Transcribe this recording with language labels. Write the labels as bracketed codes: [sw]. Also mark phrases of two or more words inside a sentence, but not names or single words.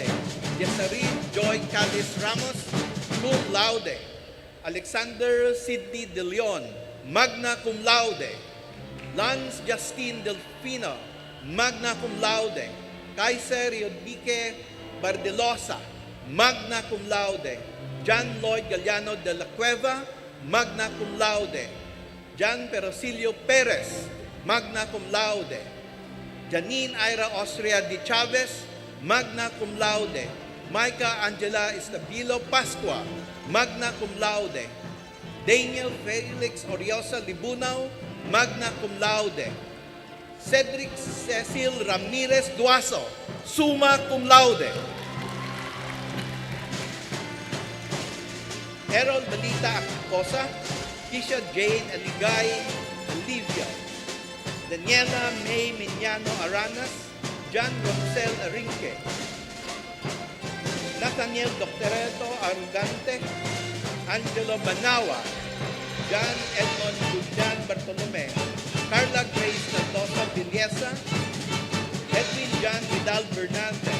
[la] Yesarin Joy Cadiz Ramos, cum laude. Alexander Sidney De Leon, magna cum laude. Lance Justin Delfino, magna cum laude. Kaiser Yodique Bardelosa, magna cum laude. John Lloyd Galliano de la Cueva, magna cum laude. John Perosilio Perez, magna cum laude. Janine Ira Austria Di Chavez, magna cum laude. Micah Angela Estabilo Pascua, magna cum laude. Daniel Felix Oriosa Libunao, magna cum laude. Cedric Cecil Ramirez Duaso, summa cum laude. Errol Balita Acosa, Kisha Jane Aligay Olivia, Daniela May Miñano Aranas, John Ronsel Arinque, Nathaniel Doctoreto Arugante, Angelo Banawa, John Edmond Guldan Bartolome, Carla Grace Mendoza Villesa, Edwin John Vidal Bernaldez,